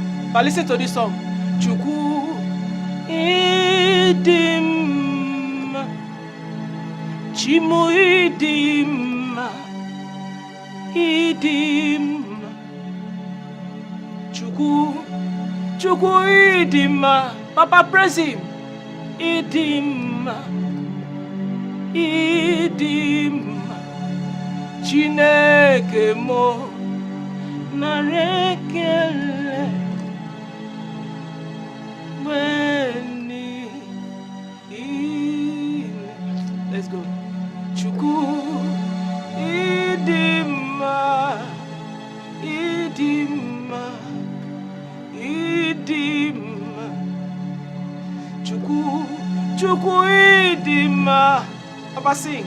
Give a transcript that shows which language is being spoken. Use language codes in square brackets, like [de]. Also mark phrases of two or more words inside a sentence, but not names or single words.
[en] But listen to this song. [ig] Chukwu idim, Chimu idim, idim. Chukwu idim, [en] Papa praise him. [ig] Idim, idim, Chineke mo narekele weni ile. [en] Let's go. [ig] Chukwu idima, idima, idima. Chukwu idima. [en] Papa sing.